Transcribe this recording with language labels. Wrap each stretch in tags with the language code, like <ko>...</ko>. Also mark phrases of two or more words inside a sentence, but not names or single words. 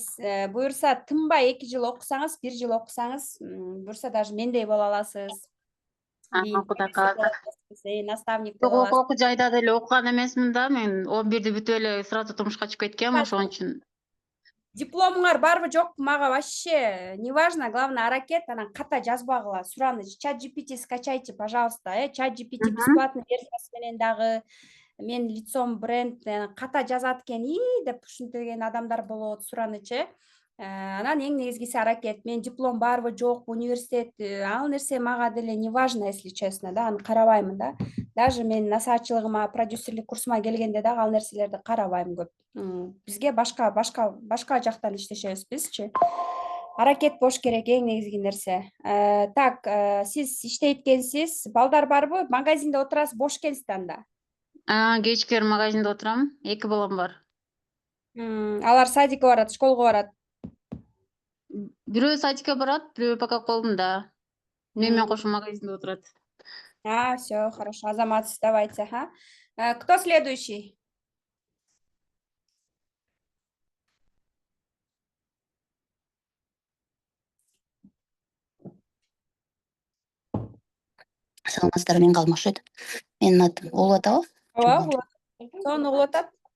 <ky>Буюрса тынбай 2 жыл окусаңыз, 1 жыл окусаңыз, буюрса даже мендей боло аласыз. Кудай кааласа. Наставник деп Жок, аласыз. окуу жайда деле окуган эмесмин да. Мен 11-ди бүтүп эле сразу турмушка чыгып кеткем, ошон үчүн. Дипломуңар барбы жокпу, мага</ky> <ru>вообще не важно, главное</ru> <ky>аракет, анан ката жазбагыла. Сураныч,</ky> <ru>чат GPT скачайте, пожалуйста.</ru> <ky>Чат GPT бесплатный версиясы менен дагы мен лицом бренд ката жазат экен, деп ушинтеген адамдар болот, сураныч. Анан эң негизгиси аракет. Мен диплом барбы жокпу, университет, ал нерсе мага деле</ky> <ru>не важно, если честно,</ru> <ky>да, аны карабаймын да. Даже мен насаатчылыгыма, продюсерлик курсума келгенде дагы ал нерселерди карабайм көп. Бизге башка жактан иштешебиз бизчи. Аракет болуш керек, эң негизги нерсе. Так, сиз иштейт экенсиз, балдар барбы? Магазинде отурасыз, бош экенсиз да анда. Кечкери магазинде отурам. 2 балам бар. Алар садикке барат, школго барат. Бирөө садикке барат, бирөө пока колунда. Мен менен кошо магазинде отурат.</ky> <ru>Все, хорошо, азаматсыз, давайте, Кто следующий?</ru> <ky>Саламатсыздарбы, мен Калмыкшыт. Менин атым Улуу атабы? Ооба, Улуу Улуу атат.</ky>